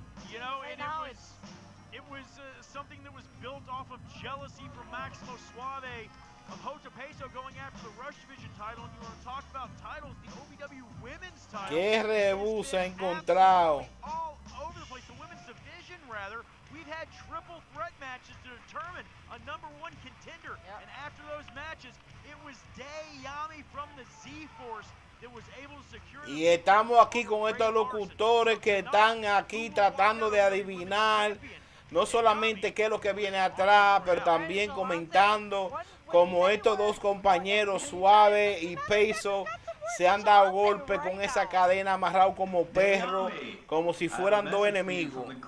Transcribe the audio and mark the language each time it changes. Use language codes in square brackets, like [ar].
[en] You know, and it was something that was built off of jealousy from Maximo Suave of Hoja Peso going after the Rush Division title. And you want to talk about titles, the OVW Women's title. [es] Qué rebú se ha encontrado. [en] All over the place. The Women's Division, rather. We've had triple threat matches to determine a #1 contender. Yep. And after those matches, it was Yami from the Z-Force. [es] Y estamos aquí con estos locutores que están aquí tratando de adivinar no solamente qué es lo que viene atrás, pero también comentando como estos dos compañeros Suave y Peso se han dado golpe con esa cadena amarrado como perro, como si fueran dos enemigos.